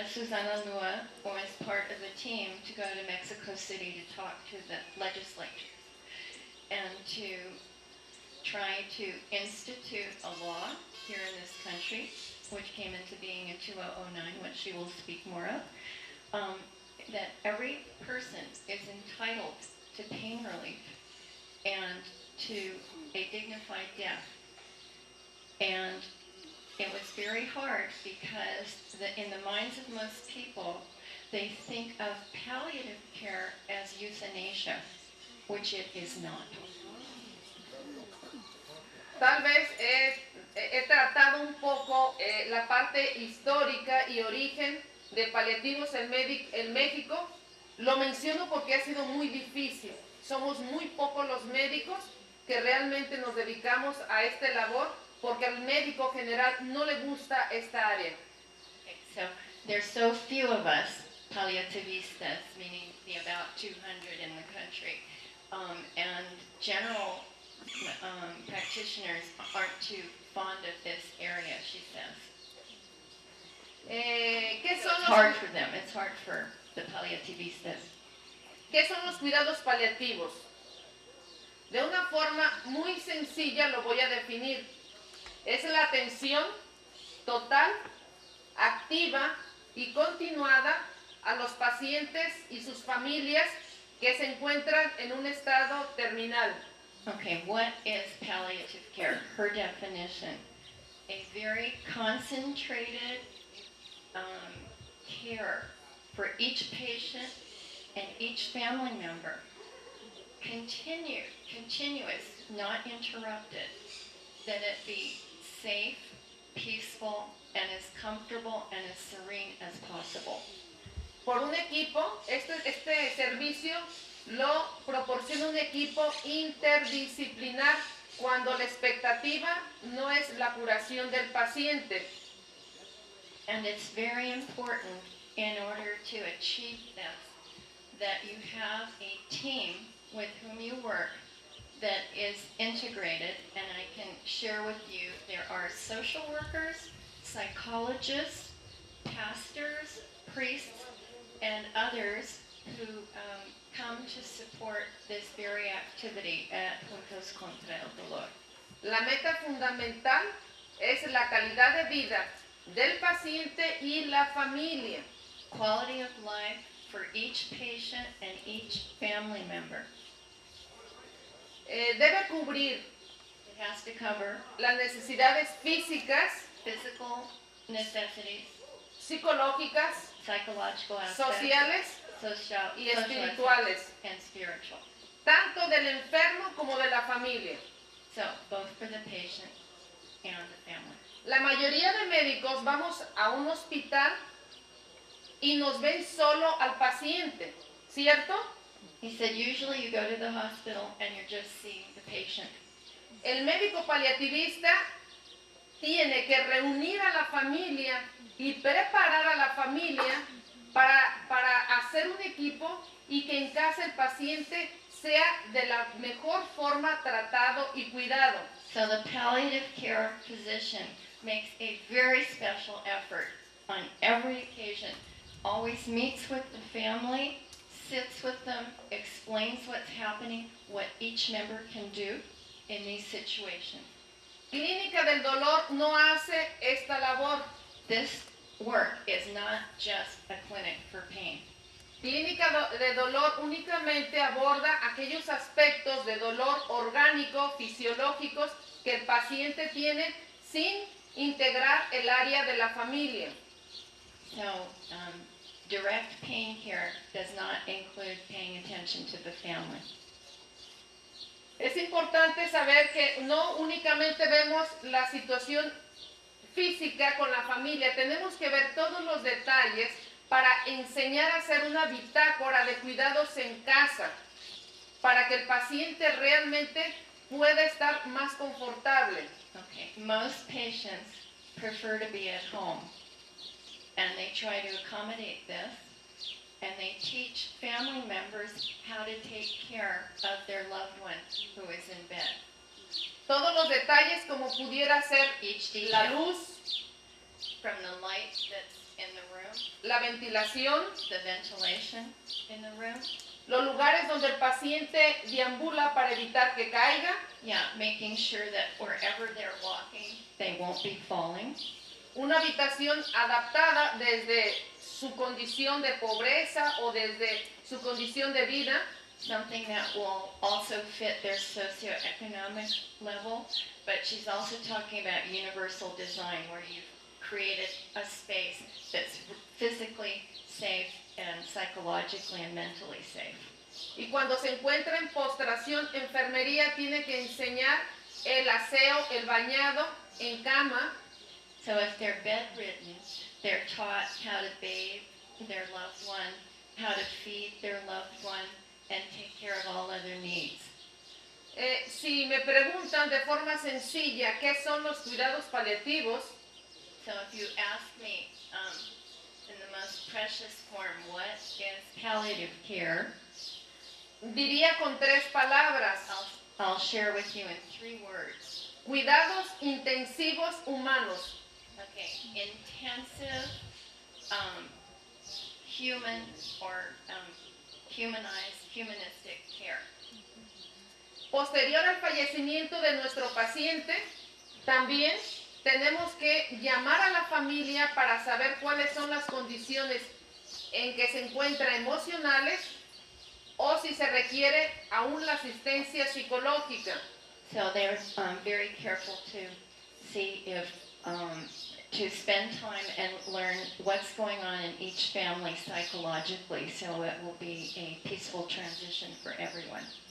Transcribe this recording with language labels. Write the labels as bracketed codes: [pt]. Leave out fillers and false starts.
[en] Susana Lua was part of the team to go to Mexico City to talk to the legislatures and to try to institute a law here in this country, which came into being in 2009, which she will speak more of, that every person is entitled to pain relief and to a dignified death. And it was very hard because in the minds of most people, they think of palliative care as euthanasia, which it is not. [es] Tal vez he tratado un poco la parte histórica y origen de paliativos en México. Lo menciono porque ha sido muy difícil. Somos muy pocos los médicos que realmente nos dedicamos a esta labor porque al médico general no le gusta esta área. [en] Okay, so there's so few of us, paliativistas, meaning the about 200 in the country, and general practitioners aren't too fond of this area, she says. [es] ¿Qué [en] So [es] son [en] it's hard for them. It's hard for the paliativistas. [es] ¿Qué son los cuidados paliativos? De una forma muy sencilla lo voy a definir. Es la atención total, activa y continuada a los pacientes y sus familias que se encuentran en un estado terminal. [en] Okay, what is palliative care? Her definition: a very concentrated care for each patient and each family member. Continuous, not interrupted. That it be safe, peaceful, and as comfortable and as serene as possible. [es] Por un equipo, este servicio lo proporciona un equipo interdisciplinar cuando la expectativa no es la curación del paciente. [en] And it's very important in order to achieve this that you have a team with whom you work that is integrated, and I can share with you there are social workers, psychologists, pastors, priests, and others who come to support this very activity at Juntos contra el Dolor. [es] La meta fundamental es la calidad de vida del paciente y la familia. [en] Quality of life for each patient and each family member. [es] Debe cubrir [en] It has to cover [es] las necesidades físicas, [en] physical necessities, [es] psicológicas, [en] psychological aspects, [es] sociales [en] social, [es] y [en] social [es] espirituales, [en] aspects, and spiritual. [es] tanto del enfermo como de la familia. [en] So, both for the patient and the family. [es] La mayoría de médicos vamos a un hospital y nos ven solo al paciente, ¿cierto? [en] He said usually you go to the hospital and you're just seeing the patient. [es] El médico paliativista tiene que reunir a la familia y preparar a la familia para hacer un equipo y que en casa el paciente sea de la mejor forma tratado y cuidado. [en] So the palliative care physician makes a very special effort on every occasion, always meets with the family, sits with them, explains what's happening, what each member can do in these situations. [es] Clínica del Dolor no hace esta labor. [en] This work is not just a clinic for pain. [es] Clínica de Dolor únicamente aborda aquellos aspectos de dolor orgánico, fisiológicos que el paciente tiene sin integrar el área de la familia. [en] So direct pain care does not include paying attention to the family. [es] Es importante saber que no únicamente vemos la situación física con la familia, tenemos que ver todos los detalles para enseñar a hacer una bitácora de cuidados en casa, para que el paciente realmente pueda estar más confortable. [en] Okay, most patients prefer to be at home, and they try to accommodate this, and they teach family members how to take care of their loved one who is in bed. [es] Todos los detalles como pudiera ser [en] Each [es] la [en] detail, [es] luz, [en] from the light that's in the room, [es] la ventilación, [en] the ventilation in the room, [es] los lugares donde el paciente deambula para evitar que caiga, [en] making sure that wherever they're walking, they won't be falling. [es] una habitación adaptada desde su condición de pobreza o desde su condición de vida, [en] Something that will also fit their socioeconomic level, but she's also talking about universal design, where you've created a space that's physically safe and psychologically and mentally safe. [es] y cuando se encuentra en postración, enfermería tiene que enseñar el aseo, el bañado en cama. [en] So if they're bedridden, they're taught how to bathe their loved one, how to feed their loved one, and take care of all other needs. [es] Si me preguntan de forma sencilla qué son los cuidados paliativos, [en] So if you ask me in the most precious form, what is palliative care, [es] diría con tres palabras: [en] I'll share with you in 3 words. [es] cuidados intensivos humanos. [en] Okay, intensive, human or humanized, humanistic care. [es] Posterior al fallecimiento de nuestro paciente, también tenemos que llamar a la familia para saber cuáles son las condiciones en que se encuentra emocionales o si se requiere aún la asistencia psicológica. [en] So they're very careful to see if, to spend time and learn what's going on in each family psychologically, so it will be a peaceful transition for everyone.